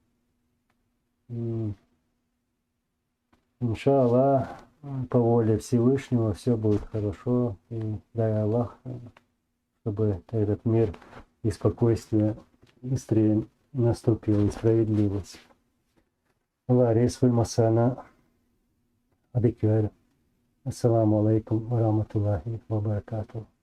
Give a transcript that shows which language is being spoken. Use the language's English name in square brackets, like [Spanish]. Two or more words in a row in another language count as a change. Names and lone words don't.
[Russian] Иншаллах, по воле Всевышнего все будет хорошо. И дай Аллах, чтобы этот мир и спокойствие быстрее наступил, и справедливость. Аллах, рейсвуль масана, адиквер. [Arabic] السلام عليكم ورحمة الله وبركاته.